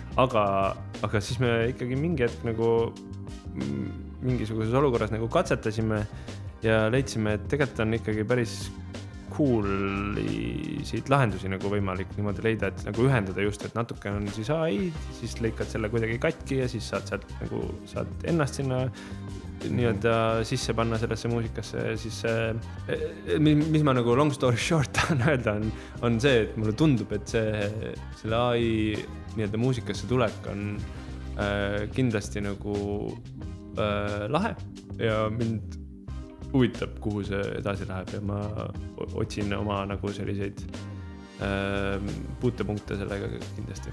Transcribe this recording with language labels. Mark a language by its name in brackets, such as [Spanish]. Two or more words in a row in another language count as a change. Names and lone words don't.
[Estonian] Aga siis me ikkagi mingi hetk nagu mingisuguses olukorras nagu katsetasime ja leidsime, et tegelikult on ikkagi päris cool'isid lahendusi nagu võimalik niimoodi leida, et nagu ühendada just, et natuke on siis AI, siis lõikad selle kuidagi katki ja siis saad ennast sinna nii-öelda sisse panna sellesse muusikasse ja siis mis ma nagu [English] long story short [Estonian] tahan öelda on see, et mulle tundub, et selle AI nii-öelda muusikasse tulek on kindlasti nagu lahe ja mind huvitab, kuhu see edasi läheb ja ma otsin oma nagu selliseid puutepunkte sellega kindlasti.